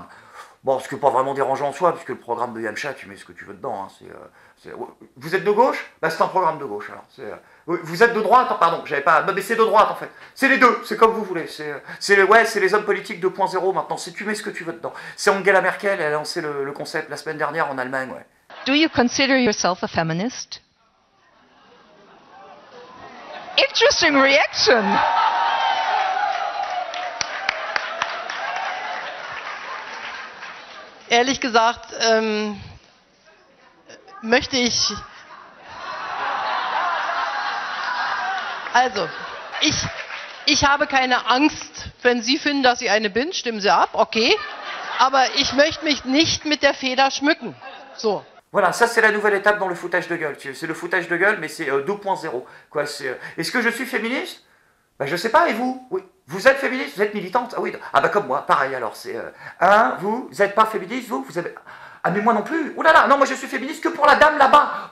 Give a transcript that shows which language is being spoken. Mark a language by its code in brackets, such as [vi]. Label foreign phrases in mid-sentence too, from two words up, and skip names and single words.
[fr] Bon, ce qui n'est pas vraiment dérangeant en soi, puisque le programme de Yamcha, tu mets ce que tu veux dedans. Hein, vous êtes de gauche? Bah c'est un programme de gauche. Alors. Vous êtes de droite? Pardon, j'avais pas... Mais c'est de droite en fait. C'est les deux, c'est comme vous voulez. C'est les hommes politiques 2.0 maintenant. Tu mets ce que tu veux dedans. C'est Angela Merkel, elle a lancé le concept la semaine dernière en Allemagne. Ouais. [en] Do you consider yourself a feminist? Interesting reaction! [de] Ehrlich gesagt, möchte ich... Also, ich habe keine Angst, wenn Sie finden, dass ich eine bin, stimmen Sie ab, okay. Aber ich möchte mich nicht mit der Feder schmücken. So. [fr] Voilà, ça c'est la nouvelle étape dans le foutage de gueule. C'est le foutage de gueule, mais c'est 2.0. Est-ce que je suis féministe? Bah je sais pas, et vous? Oui. Vous êtes féministe? Vous êtes militante? Ah oui. Ah bah comme moi, pareil alors. C'est vous n'êtes pas féministe, vous avez... Ah mais moi non plus. Ouh là là, non, moi je suis féministe que pour la dame là-bas.